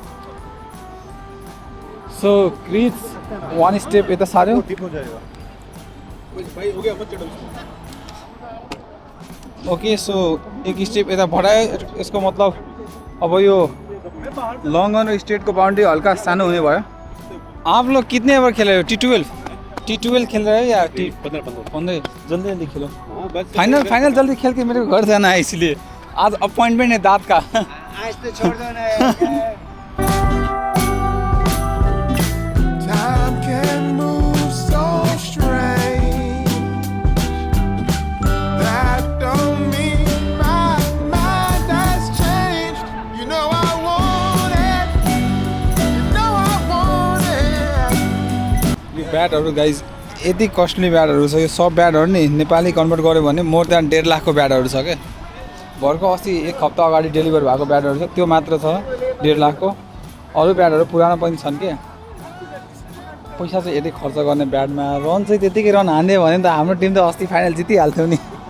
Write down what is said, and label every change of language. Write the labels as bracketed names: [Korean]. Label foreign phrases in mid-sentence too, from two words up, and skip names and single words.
[Nepali] सो क्रिज 1 स्टेप यता सार्यो। ओके सो 1 स्टेप यता बढायो। यसको मतलब अब यो लङ्गन र स्ट्रेटको बाउन्ड्री हल्का सानो हुने भयो। [Hindi] आप लोग कितने ओवर खेल रहे हो? T12 खेल रहे हो या 15? जल्दी जल्दी खेलो। फाइनल जल्दी खेल के मेरे को घर जाना है, इसलिए आज अपॉइंटमेंट है दांत का। आज तो छोड़ दो ना। [English] Time can move so strange. That don't mean my mind has changed. You know I want it. You know I want it. [Nepali] यो ब्याटहरू गाइज यति कस्टली ब्याटहरू छ। यो सब ब्याटहरू नि नेपाली कन्भर्ट गऱ्यो भने [English] more than [Nepali] 1.5 लाखको ब्याटहरू छ क्या। भर्खर अस्ति 1 हप्ता अगाडि डेलिभर भएको ब्याटहरू छ, त्यो मात्र छ 1.5 लाखको। अरू ब्याटहरू पुरानो पनि छन् कि। पैसा चाहिँ यति खर्च गर्ने ब्याटमा रन चाहिँ त्यतिकै रन हान्यो भने त हाम्रो टिम त अस्ति फाइनल जितिहाल्थ्यो नि।